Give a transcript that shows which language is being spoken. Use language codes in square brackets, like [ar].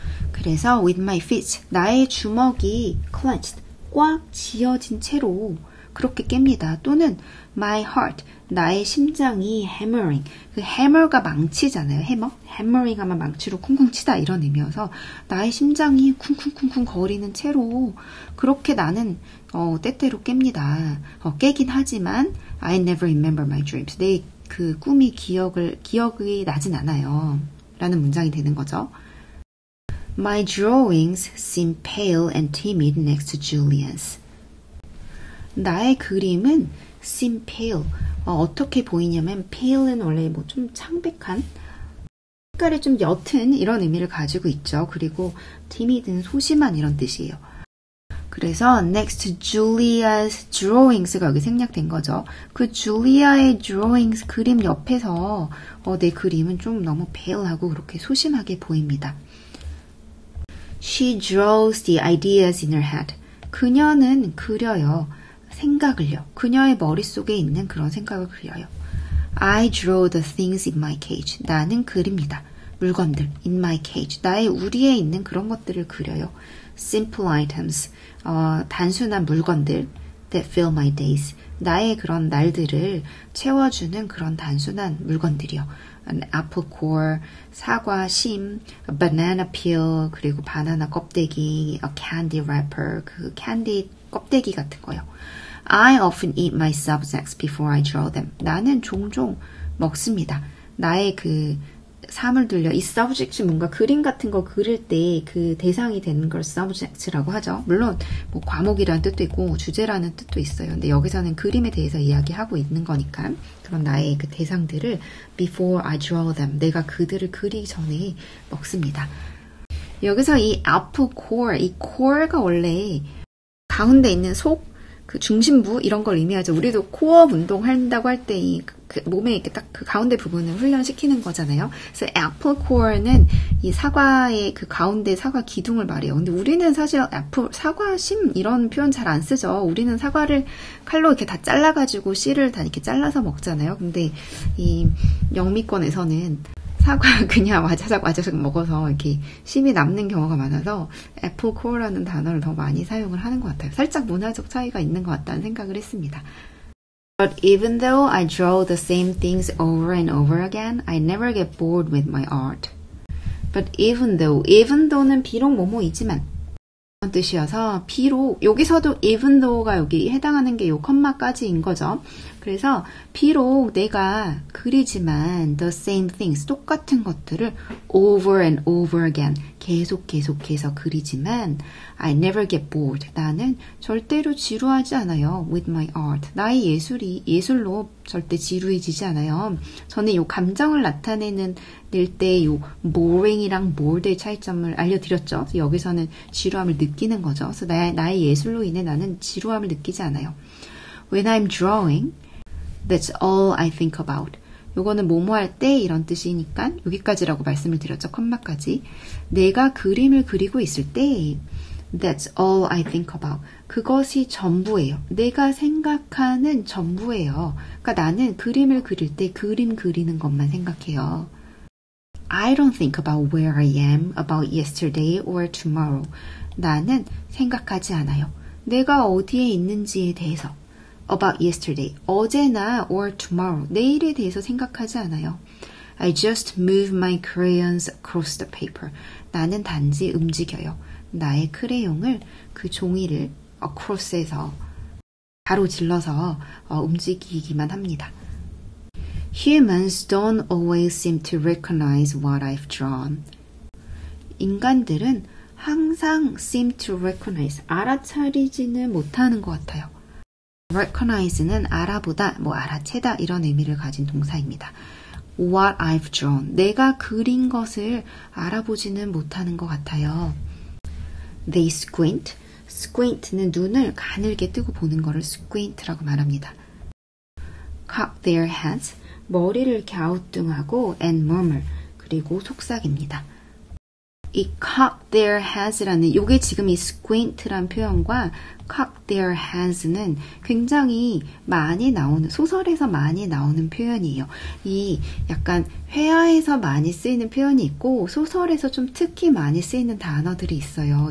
[ko] 그래서 [en] with my fist, [ko] 나의 주먹이 [en] clenched, [ko] 꽉 쥐어진 채로 그렇게 깹니다. 또는 [en] my heart, [ko] 나의 심장이 [en] hammering, [ko] 그 hammer가 망치잖아요. hammering 하면 망치로 쿵쿵 치다 이런 의미여서 나의 심장이 쿵쿵쿵쿵 거리는 채로 그렇게 나는 때때로 깹니다. 깨긴 하지만 [en] I never remember my dreams. [ko] 내 그 꿈이 기억이 나진 않아요. 라는 문장이 되는 거죠. [en] My drawings seem pale and timid next to Julian's. [ko] 나의 그림은 [en] seem pale. [ko] 어떻게 보이냐면 pale는 원래 뭐 좀 창백한, 색깔이 좀 옅은 이런 의미를 가지고 있죠. 그리고 timid는 소심한 이런 뜻이에요. 그래서 [en] next to Julia's drawings [ko] 가 여기 생략된 거죠. 그 줄리아의 drawings 그림 옆에서 내 그림은 좀 너무 pale하고 그렇게 소심하게 보입니다. [en] She draws the ideas in her head. [ko] 그녀는 그려요. 생각을요. 그녀의 머릿속에 있는 그런 생각을 그려요. [en] I draw the things in my cage. [ko] 나는 그립니다. 물건들, [en] in my cage. [ko] 나의 우리에 있는 그런 것들을 그려요. [en] Simple items. [ko] 단순한 물건들. [en] That fill my days. [ko] 나의 그런 날들을 채워주는 그런 단순한 물건들이요. [en] An apple core, [ko] 사과 심, [en] a banana peel, [ko] 그리고 바나나 껍데기, [en] a candy wrapper, [ko] 그 캔디 껍데기 같은 거요. [en] I often eat my subjects before I draw them. [ko] 나는 종종 먹습니다. 나의 그 사물들요. 이 subject이 뭔가 그림 같은 거 그릴 때 그 대상이 되는 걸 subject라고 하죠. 물론 뭐 과목이라는 뜻도 있고 주제라는 뜻도 있어요. 근데 여기서는 그림에 대해서 이야기하고 있는 거니까 그런 나의 그 대상들을 [en] before I draw them. [ko] 내가 그들을 그리기 전에 먹습니다. 여기서 이 apple core, 이 core가 원래 가운데 있는 속, 그 중심부 이런 걸 의미하죠. 우리도 코어 운동 한다고 할 때 그 몸에 이렇게 딱 그 가운데 부분을 훈련시키는 거잖아요. 그래서 apple core는 이 사과의 그 가운데 사과 기둥을 말해요. 근데 우리는 사실 사과심 이런 표현 잘 안 쓰죠. 우리는 사과를 칼로 이렇게 다 잘라가지고 씨를 다 이렇게 잘라서 먹잖아요. 근데 이 영미권에서는 사과 그냥 와자작 먹어서 이렇게 심이 남는 경우가 많아서 apple core라는 단어를 더 많이 사용을 하는 것 같아요. 살짝 문화적 차이가 있는 것 같다는 생각을 했습니다. [en] But even though I draw the same things over and over again, I never get bored with my art. [ko] But even though는 비록 뭐뭐이지만 그런 뜻이어서 비록 여기서도 even though가 여기 해당하는 게 요 컴마까지인 거죠. 그래서 비록 내가 그리지만 [en] the same things [ko] 똑같은 것들을 [en] over and over again [ko] 계속해서 그리지만 [en] I never get bored [ko] 나는 절대로 지루하지 않아요. [en] with my art [ko] 나의 예술로 절대 지루해지지 않아요. 저는 요 감정을 나타내는 때 요 boring이랑 bored의 차이점을 알려드렸죠. 여기서는 지루함을 느끼는 거죠. 그래서 나의 예술로 인해 나는 지루함을 느끼지 않아요. [en] When I'm drawing, that's all I think about. [ko] 요거는 뭐뭐 할 때 이런 뜻이니까 여기까지라고 말씀을 드렸죠. 컴마까지. 내가 그림을 그리고 있을 때 [en] that's all I think about. [ko] 그것이 전부예요. 내가 생각하는 전부예요. 그러니까 나는 그림을 그릴 때 그림 그리는 것만 생각해요. [en] I don't think about where I am, about yesterday or tomorrow. [ko] 나는 생각하지 않아요. 내가 어디에 있는지에 대해서. [en] About yesterday, [ko] 어제나 [en] or tomorrow, [ko] 내일에 대해서 생각하지 않아요. [en] I just move my crayons across the paper. [ko] 나는 단지 움직여요. 나의 크레용을 그 종이를 across에서 가로질러서 움직이기만 합니다. [en] Humans don't always seem to recognize what I've drawn. [ko] 인간들은 항상 [en] seem to recognize, [ko] 알아차리지는 못하는 것 같아요. recognize는 알아보다, 알아채다 이런 의미를 가진 동사입니다. [en] What I've drawn, [ko] 내가 그린 것을 알아보지는 못하는 것 같아요. [en] They squint, [ko] squint는 눈을 가늘게 뜨고 보는 것을 squint라고 말합니다. [en] Cock their heads, [ko] 머리를 갸우뚱하고 [en] and murmur, [ko] 그리고 속삭입니다. 이 [en] cock their heads [ko] 라는 요게 지금 이 squint란 표현과 cock their heads는 굉장히 많이 나오는 소설에서 많이 나오는 표현이에요. 이 약간 회화에서 많이 쓰이는 표현이 있고 소설에서 좀 특히 많이 쓰이는 단어들이 있어요.